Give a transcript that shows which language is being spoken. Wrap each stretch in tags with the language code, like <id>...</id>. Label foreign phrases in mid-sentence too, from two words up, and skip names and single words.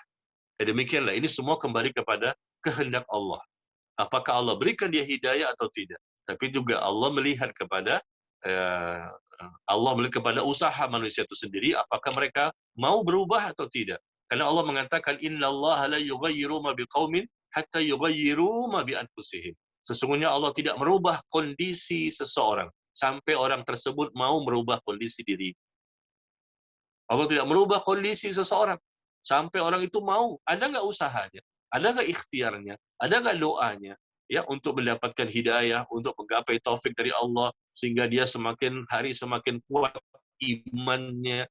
<id>Ya, demikianlah, ini semua kembali kepada kehendak Allah. Apakah Allah berikan dia hidayah atau tidak? Tapi juga Allah melihat kepada usaha manusia itu sendiri, apakah mereka mau berubah atau tidak. Karena Allah mengatakan,</id> <ar>إن الله لا يغير ما بقوم حتى يغيروا ما بأنفسهم.</ar> <id>Sesungguhnya Allah tidak merubah kondisi seseorang sampai orang tersebut mau merubah kondisi diri. Allah tidak merubah kondisi seseorang sampai orang itu mau. Ada nggak usahanya? Ada nggak ikhtiarnya? Ada nggak doanya? Ya, untuk mendapatkan hidayah, untuk menggapai taufik dari Allah, sehingga dia semakin hari semakin kuat imannya.</id>